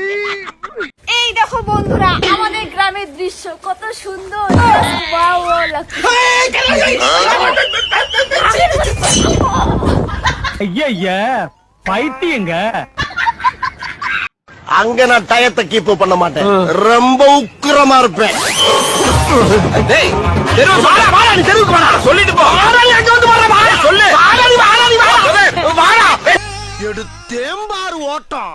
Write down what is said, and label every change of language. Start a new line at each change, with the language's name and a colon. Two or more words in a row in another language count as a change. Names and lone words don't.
Bangla: এই দেখো বন্ধুরা, আমাদের গ্রামের দৃশ্য কত সুন্দর।
Tamil: ஐயா பைத்தியங்க. அங்க நான் டயத்தை கீப் பண்ண மாட்டேன், ரொம்ப உக்கிரமா இருப்பேன். எடுத்தேம்பாரு ஓட்டம்.